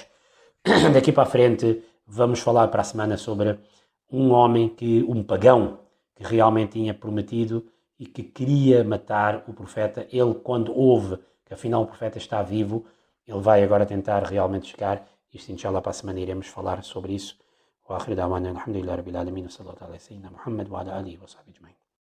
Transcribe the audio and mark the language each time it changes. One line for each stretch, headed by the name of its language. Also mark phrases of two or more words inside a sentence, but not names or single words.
Portuguese: Daqui para a frente vamos falar para a semana sobre um homem, um pagão, que realmente tinha prometido e que queria matar o profeta. Ele, quando ouve que afinal o profeta está vivo, ele vai agora tentar realmente chegar. Isto, inshallah, para a semana iremos falar sobre isso.
Arabic: وآخر دعوانا الحمد لله رب العالمين وصلى الله على سيدنا محمد وعلى آله وصحبه أجمعين.